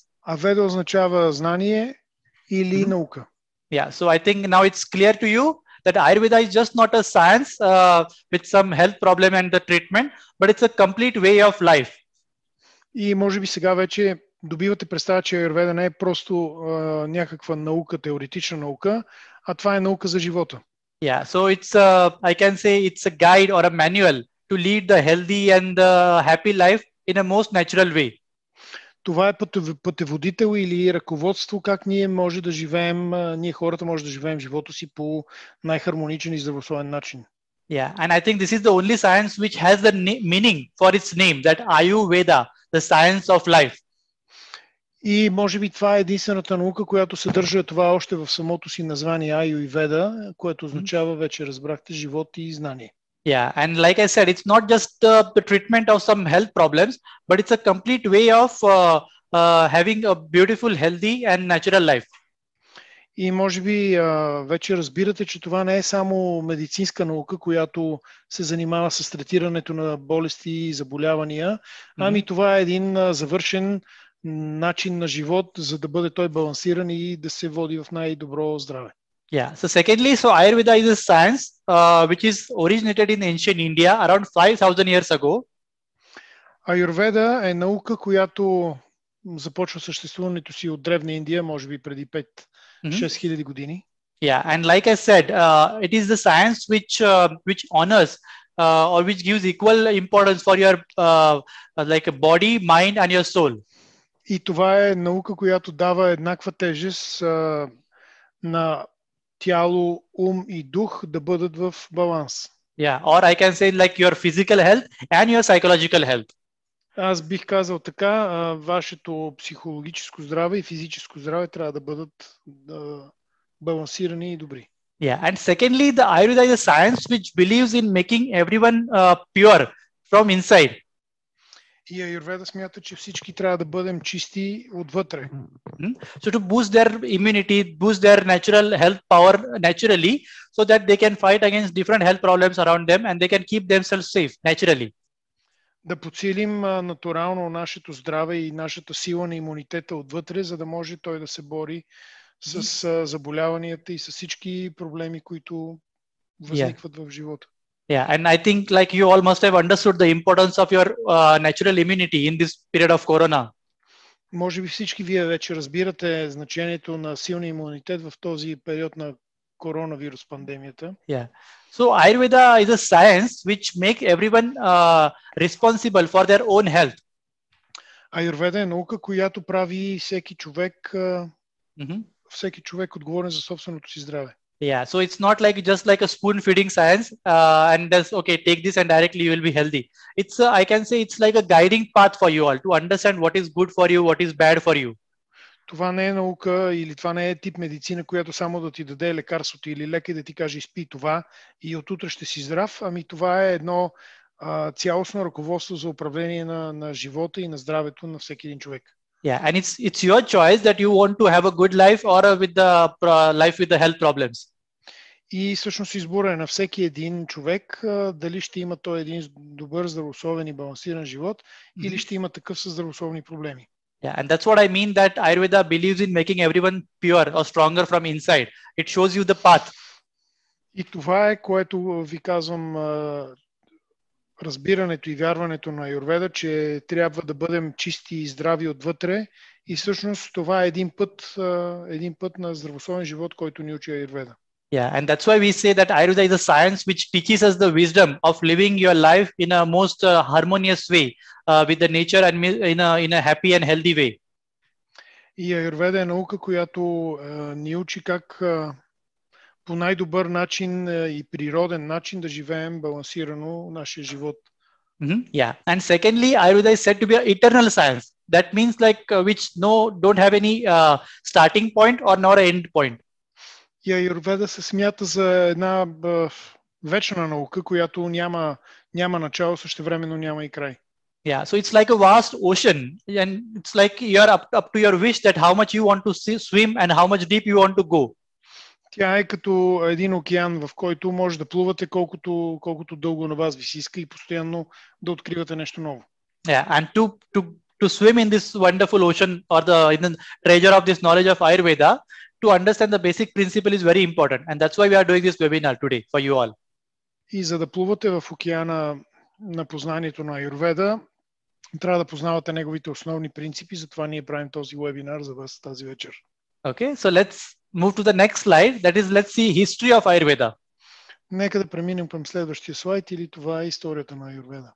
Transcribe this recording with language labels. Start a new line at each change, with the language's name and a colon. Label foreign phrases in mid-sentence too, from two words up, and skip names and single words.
Bulgarian: А Веда означава знание или наука.
English: Yeah, so I think now it's clear to you that Ayurveda is just not a science with some health problem and the treatment, but it's a complete way of life.
Bulgarian: И може би сега вече добивате представа, че Аюрведа не е просто някаква наука, теоретична наука, а това е наука за живота.
English: Yeah, so it's I can say it's a guide or a manual to lead the healthy and the happy life in a most natural way.
Bulgarian: Това е пътеводител или ръководство как ние може да живеем, ние хората може да живеем живота си по най-хармоничен и здравословен начин.
English: Yeah, and I think this is the only science which has the meaning for its name, that Ayurveda, the science of life.
Bulgarian: И може би това е единствената наука, която съдържа това още в самото си название Аю и Веда, което означава, вече разбрахте, живот и знание.
English: Yeah, and like I said, it's not just the treatment of some health problems, but it's a complete way of having a beautiful, healthy and natural life.
Bulgarian: И може би вече разбирате, че това не е само медицинска наука, която се занимава с третирането на болести и заболявания, ами това е един завършен начин на живот, за да бъде той балансиран и да се води в най-добро здраве.
English: Yeah. So secondly, Ayurveda is a science which is originated in ancient India around 5,000 years ago.
Bulgarian: Аюрведа е наука, която започва съществуването си от древна Индия, може би преди 5-6 хиляди години.
English: Yeah, and like I said, it is the science which honors or which gives equal importance for your like a body, mind and your soul.
Bulgarian: И това е наука, която дава еднаква тежест на тяло, ум и дух да бъдат в баланс.
English: Yeah, or I can say like your physical health and your psychological health.
Bulgarian: Аз бих казал така, вашето психологическо здраве и физическо здраве трябва да бъдат балансирани и добри.
English: Yeah, and secondly, the Ayurveda is a science which believes in making everyone pure from inside.
Bulgarian: И Аюрведа смята, че всички трябва да бъдем чисти отвътре.
English: So to boost their immunity, boost their natural health power naturally, so that they can fight against different health problems around them and they can keep themselves safe naturally.
Bulgarian: Да подсилим натурално нашето здраве и нашата сила на имунитета отвътре, за да може той да се бори с заболяванията и с всички проблеми, които възникват в живота.
English: Yeah, and I think like you all must have understood the importance of your natural immunity in this period of corona.
Bulgarian: Може би всички вие вече разбирате значението на силния имунитет в този период на коронавирус пандемията.
English: Yeah. So Ayurveda is a science which make everyone responsible for their own health.
Bulgarian: Аюрведа е наука, която прави всеки човек отговорен за собственото си здраве.
English: Yeah, so it's not like just like a spoon feeding science and just okay, take this and directly you will be healthy. It's I can say it's like a guiding path for you all to understand what is good for you, what is bad for you.
Bulgarian: Това не е наука или това не е тип медицина, която само да ти даде лекарството или лекар да ти каже изпи това и отутре ще си здрав. Ами това е едно цялостно ръководство за управление на живота и на здравето на всеки един човек.
English: Yeah, and it's your choice that you want to have a good life or with the life with the health problems.
Bulgarian: И всъщност избора е на всеки един човек дали ще има той един добър, здравословен и балансиран живот или ще има такъв със здравословни проблеми.
English: Yeah, and that's what I mean that Ayurveda believes in making everyone pure or stronger from inside. It shows you the path.
Bulgarian: И това е, което ви казвам, разбирането и вярването на Аюрведа, че трябва да бъдем чисти и здрави отвътре. И всъщност това е един път на здравословен живот, който ни учи Аюрведа.
English: Yeah, and that's why we say that Ayurveda is a science which teaches us the wisdom of living your life in a most harmonious way with the nature and in a happy and healthy way.
Bulgarian: И Аюрведа е наука, която ни учи как по най-добър начин и природен начин да живеем балансирано нашия живот.
English: Yeah, and secondly, Ayurveda is said to be an eternal science. That means like which don't have any starting point or nor end point.
Bulgarian: И Аюрведа се смята за една вечна наука, която няма начало, същевременно няма и край.
English: Yeah, so it's like a vast ocean, and it's like you're up to your wish that how much you want to swim and how much deep you want to go.
Bulgarian: Тя е като един океан, в който може да плувате колкото дълго на вас ви се иска и постоянно да откривате нещо ново.
English: Yeah, and to swim in this wonderful ocean or in the treasure of this knowledge of Ayurveda, to understand the basic principle is very important, and that's why we are doing this webinar today for you all.
Bulgarian: И за да плувате в океана на познанието на Аюрведа, трябва да познавате неговите основни принципи, затова ние правим този вебинар за вас тази вечер.
English: Okay, so let's move to the next slide. That is, let's see history of Ayurveda.
Bulgarian: Нека да преминем към следващия слайд, или това е историята на Аюрведа.